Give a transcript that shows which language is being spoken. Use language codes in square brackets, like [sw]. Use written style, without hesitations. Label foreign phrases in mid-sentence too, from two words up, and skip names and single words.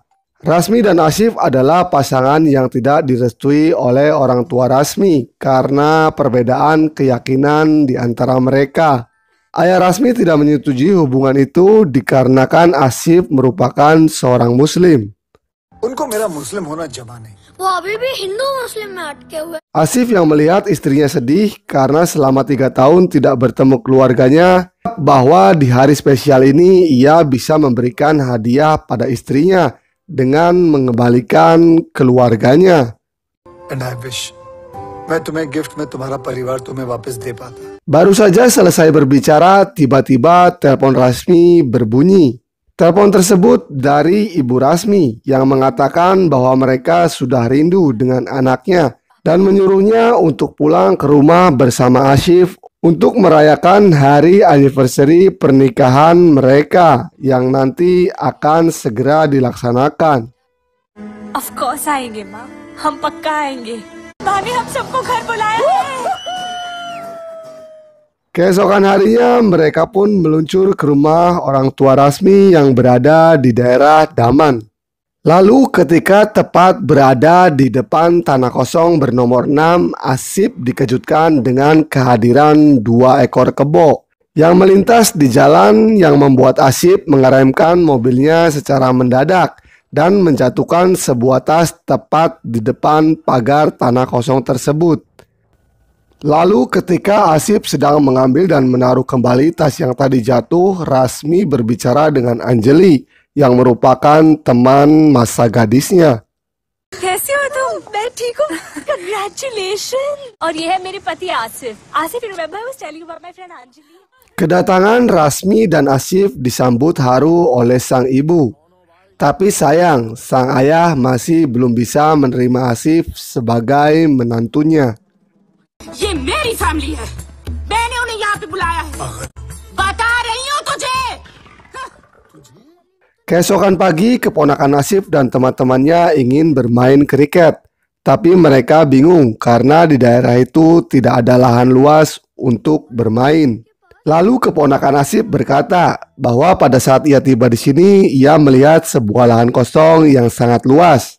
[id] Rasmi dan Asif adalah pasangan yang tidak direstui oleh orang tua Rasmi karena perbedaan keyakinan di antara mereka. Ayah Rasmi tidak menyetujui hubungan itu dikarenakan Asif merupakan seorang Muslim. [hi] उनको मेरा मुस्लिम होना जमा नहीं. वो अभी भी हिंदू मुस्लिम में अटके हुए. [id] Asif yang melihat istrinya sedih karena selama 3 tahun tidak bertemu keluarganya, bahwa di hari spesial ini ia bisa memberikan hadiah pada istrinya dengan mengembalikan keluarganya. [en] And I wish [hi] मैं तुम्हें गिफ्ट में तुम्हारा परिवार तुम्हें वापस दे पाता. [id] Baru saja selesai berbicara, tiba-tiba telepon Rasmi berbunyi. Telepon tersebut dari Ibu Rasmi yang mengatakan bahwa mereka sudah rindu dengan anaknya dan menyuruhnya untuk pulang ke rumah bersama Asif untuk merayakan hari anniversary pernikahan mereka yang nanti akan segera dilaksanakan. [en] Of course [hi] आएंगे माँ, हम पक्का आएंगे. भाभी हम सबको घर बुलाया है. [id] Keesokan harinya mereka pun meluncur ke rumah orang tua Rasmi yang berada di daerah Daman. Lalu ketika tepat berada di depan tanah kosong bernomor 6, Asif dikejutkan dengan kehadiran 2 ekor kebo yang melintas di jalan yang membuat Asif mengeremkan mobilnya secara mendadak dan menjatuhkan sebuah tas tepat di depan pagar tanah kosong tersebut. Lalu ketika Asif sedang mengambil dan menaruh kembali tas yang tadi jatuh, Rasmi berbicara dengan Anjali yang merupakan teman masa gadisnya. [hi] कैसे हो तुम? मैं ठीक हूँ. Congratulations. और ये है मेरे पति आसिफ. आसिफ, [en] you remember I was telling you about my friend Anjali? [id] Kedatangan Rasmi dan Asif disambut haru oleh sang ibu. Tapi sayang, sang ayah masih belum bisa menerima Asif sebagai menantunya. [hi] ये मेरी फैमिली है. मैंने उन्हें यहाँ पे बुलाया है. बता रही हूँ तुझे. [id] Keesokan pagi, keponakan Asif dan teman-temannya ingin bermain kriket. Tapi mereka bingung karena di daerah itu tidak ada lahan luas untuk bermain. Lalu keponakan Asif berkata bahwa pada saat ia tiba di sini, ia melihat sebuah lahan kosong yang sangat luas.